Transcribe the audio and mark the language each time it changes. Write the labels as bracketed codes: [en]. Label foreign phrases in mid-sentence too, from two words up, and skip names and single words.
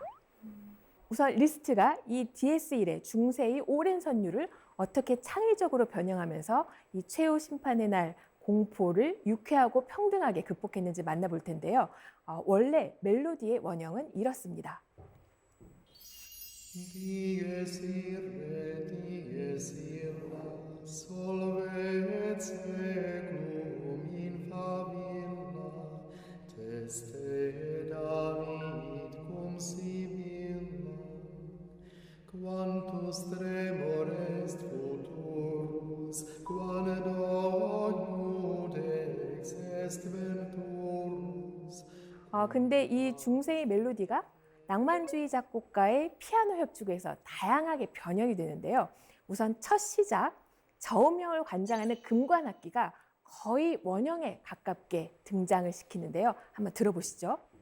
[ko] 우선 리스트가 이 DS1의 중세의 오랜 선율을 어떻게 창의적으로 변형하면서 이 최후 심판의 날 공포를 유쾌하고 평등하게 극복했는지 만나볼 텐데요. 원래 멜로디의 원형은 이렇습니다. [la] Dies illa, solve et secum in favilla, teste David cum Sibylla, quantus tremor est futurus, quando iudex est venturus. [ko] 근데 이 중세의 멜로디가 낭만주의 작곡가의 피아노 협주에서 다양하게 변형이 되는데요. 우선 첫 시작, 저음형을 관장하는 금관악기가 거의 원형에 가깝게 등장을 시키는데요. 한번 들어보시죠.